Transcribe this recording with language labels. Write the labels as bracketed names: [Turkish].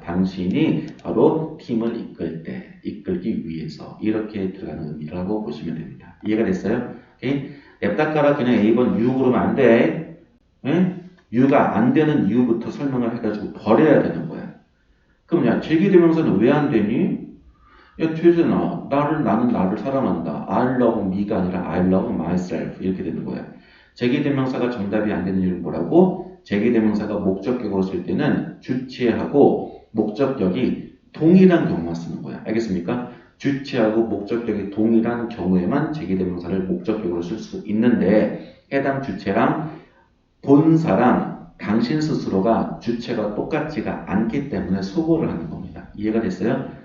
[Korean] 당신이 바로 팀을 이끌 때, 이끌기 위해서 이렇게 들어가는 의미라고 보시면 됩니다. 이해가 됐어요? 오케이? 냅다 깔아 그냥 A번 you 그러면 안 돼. 응? you가 안 되는 이유부터 설명을 해가지고 버려야 되는 거야. 그럼 야 제기대명사는 왜 안 되니? 야 최진아 나는 나를 사랑한다. [English] I love me [Korean] 가 아니라 [English] I love myself [Korean] 이렇게 되는 거야. 제기대명사가 정답이 안 되는 이유는 뭐라고? 제기대명사가 목적격으로 쓸 때는 주체하고 목적격이 동일한 경우만 쓰는 거야. 알겠습니까? 주체하고 목적격이 동일한 경우에만 제기대명사를 목적격으로 쓸 수 있는데 해당 주체랑 본사랑 당신 스스로가 주체가 똑같지가 않기 때문에 소거를 하는 겁니다. 이해가 됐어요?